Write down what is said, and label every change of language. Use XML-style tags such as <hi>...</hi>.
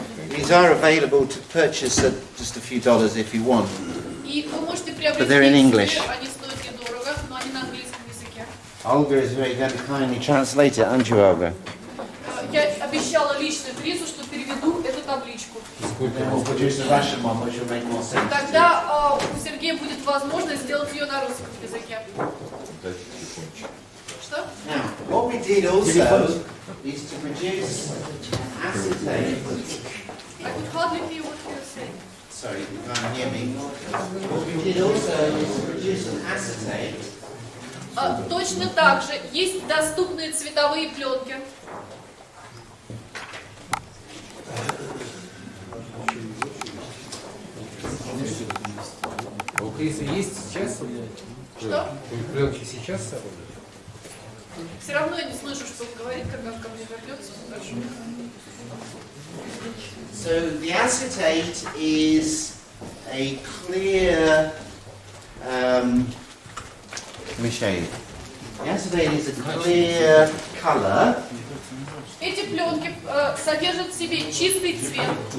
<en>these are available to purchase at just a few dollars if you want.</en> <ru>И вы можете</ru> <en>But they're in English.</en> <ru>приобрести, они стоят недорого, но они на английском языке.</ru> <en>Olga is very going to kindly translate it, aren't you, Olga?</en> <ru>Я обещала лично Крису, что переведу эту табличку.</ru> <en>Then we'll produce a Russian one, which will make more sense.</en> <ru>Тогда у Сергея будет возможность сделать ее на русском языке. Дайте телефончик. Что?</ru> <en>Now, what we did also is to produce acetate. I could hardly hear what you were saying. Sorry, you can't hear me. What we did also is to produce an acetate.</en> <ru>Точно так же есть доступные цветовые пленки. А у Криса есть сейчас? Что? Пленки сейчас с собой? Все равно я не слышу, что он говорит, когда он ко мне вернется. Хорошо.</ru> <en>So the acetate is a clear. Let me show you. The acetate is a clear colour</en> <ru>Эти пленки содержат в себе чистый цвет</ru>